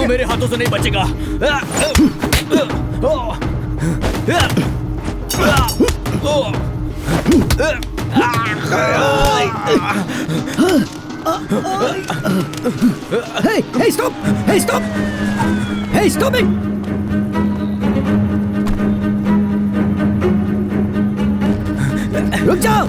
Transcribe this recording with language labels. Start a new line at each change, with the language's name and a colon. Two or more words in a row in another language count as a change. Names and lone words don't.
Hindi: गया? मेरे हाथों से नहीं बचेगा।
English: Hey, stop! Hey, stop! Hey, stop it!
Hindi: रुक जाओ!